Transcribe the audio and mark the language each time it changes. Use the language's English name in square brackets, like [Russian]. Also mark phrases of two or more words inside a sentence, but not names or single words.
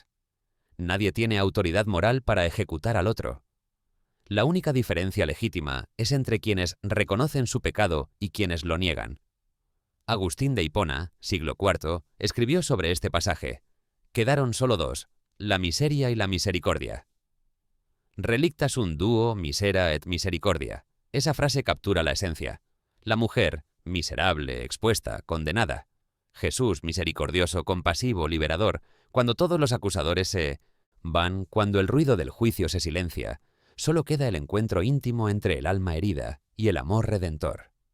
[Spanish] Nadie tiene autoridad moral para ejecutar al otro. La única diferencia legítima es entre quienes reconocen su pecado y quienes lo niegan. Agustín de Hipona, siglo IV, escribió sobre este pasaje. Quedaron solo dos, la miseria y la misericordia. [Latin] Relicta sunt duo misera et misericordia. [Spanish] Esa frase captura la esencia. La mujer, miserable, expuesta, condenada. Jesús, misericordioso, compasivo, liberador, cuando todos los acusadores se van, cuando el ruido del juicio se silencia, solo queda el encuentro íntimo entre el alma herida y el amor redentor.